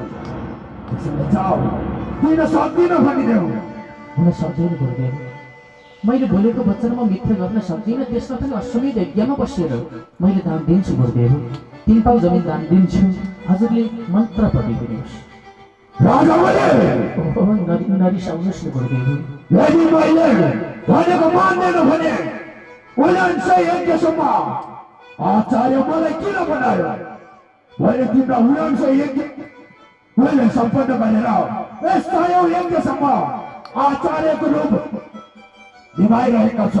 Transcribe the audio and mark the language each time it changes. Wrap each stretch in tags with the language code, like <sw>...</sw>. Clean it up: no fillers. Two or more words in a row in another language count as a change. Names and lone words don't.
<ne>त्यसैले जाऊ, दिन सक्दिनँ भनिदेऊ। हुन सक्दैन गुरुदेव, मैले बोलेको वचनमा मिथ्या गर्न सक्दिनँ। त्यसमा पनि अश्वमेध यज्ञमा बसेर मैले दान दिन्छु गुरुदेव। 3 पाउ जमिन दान दिन्छु। हजुरले मन्त्र पढिदिनुहोस्। राजा नरिसाउनुहोस् न गुरुदेव। यदि मैले भनेको मान्दैन भने उलान्छ यज्ञसम्म आचार्य मलाई किन बनायो? मैले तिम्रो उलान्छ यज्ञ मैले सम्पन्न गरेर यस 100औं यज्ञसम्म आचार्यको रूप निभाइरहेका छौ।</ne>